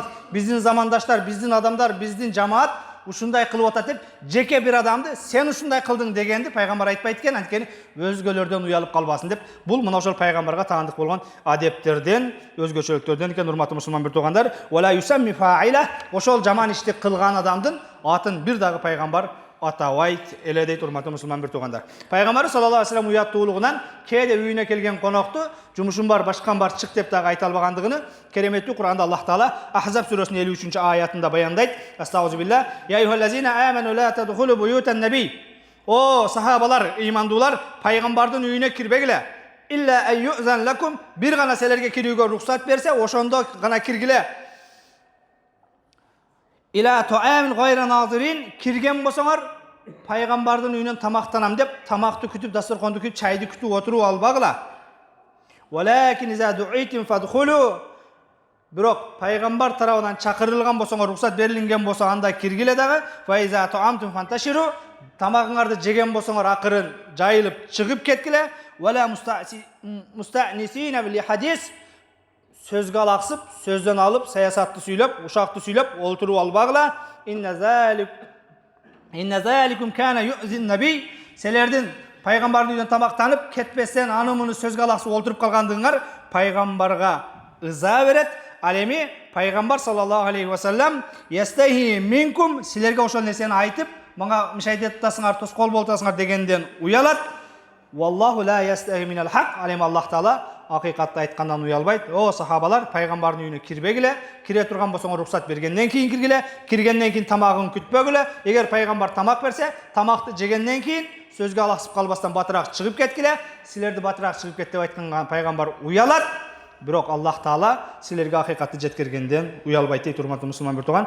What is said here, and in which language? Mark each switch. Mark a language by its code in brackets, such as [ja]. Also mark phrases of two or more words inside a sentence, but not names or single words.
[ky] Биздин замандаштар, биздин адамдар, биздин жамаат ушундай кылып атат деп, жеке бир адамды сен ушундай кылдың дегенди пайгамбар айтпайт экен, анткени өзгөлөрдөн уялып калбасын деп. Бул мына ошол пайгамбарга таандык болгон адептерден, өзгөчөлүктөрдөн экен, урматтуу мусулман бир туугандар. [ar] ولا يسمي فاعله, [ky] ошол жаман ишти кылган адамдын атын бир дагы пайгамбар атабайт эле дейт, урматтуу мусулман бир туугандар. Пайгамбар [ar] صلى الله عليه وسلم [ky] уяттуулугунан кээде үйүнө келген конокту жумушум бар, башкам бар, чык деп дагы айта албагандыгын кереметтүү Кур'анда Аллах Таала Ахзаб сүрөсүнүн 53-чү аятында баяндайт. Астагфирулlah. [ar] يا أيها الذين آمنوا لا تدخلوا بيوت النبي. [ky] О сахабалар, ыймандуулар, пайгамбардын үйүнө кирбегиле. [ar] إلا أن يؤذن لكم, [ky] бир гана силерге кирүүгө рухсат берсе, ошондо гана киргиле. [ar] إلى طعام غير ناظرين, [ky] кирген болсоңор пайгамбардын үйүнөн тамактанам деп, тамакты күтүп, дасторконду күтүп, чайды күтүп отуруп албагыла. [ar] ولكن إذا دعيتم فادخلوا. [ky] Бирок пайгамбар тарабынан чакырылган болсоңор, рухсат берилген болсо, анда киргиле дагы. [ar] وإذا طعمتم فانتشروا, [ky] тамагыңарды жеген болсоңор акырын жайылып чыгып кеткиле. [ar] ولا مستأنسين لحديث, [ky] сөзгө алаксып, сөздөн алып, саясатты сүйлөп, ушакты сүйлөп олтуруп албагыла. [ar] إن ذلكم كان يؤذي النبي. [ky] Силердин пайгамбардын үйүнөн тамактанып кетпестен аны муну сөзгө алаксып олтуруп калгандыгыңар пайгамбарга ыза берет. Ал эми пайгамбар [ar] صلى الله عليه وسلم يستحيي منكم, [ky] силерге ошол нерсени айтып, мага мишайтет атасыңар, тоскоол болтасыңар дегенден уялат. [ar] والله لا يستحيي من الحق. [ky] Ал эми Аллах Таала акыйкатты айткандан уялбайт. О сахабалар, пайгамбардын үйүнө кирбегиле, кире турган болсоңор уруксат бергенден кийин киргиле, киргенден кийин тамагын күтпөгүле. Эгер пайгамбар тамак берсе, тамакты жегенден кийин сөзгө алаксып калбастан батыраак чыгып кеткиле. Силерди батыраак чыгып кет деп айткан пайгамбар уялат. Бирок Аллах Таала силерге акыйкатты жеткиргенден уялбайт дейт, урматтуу мусулман бир тууган.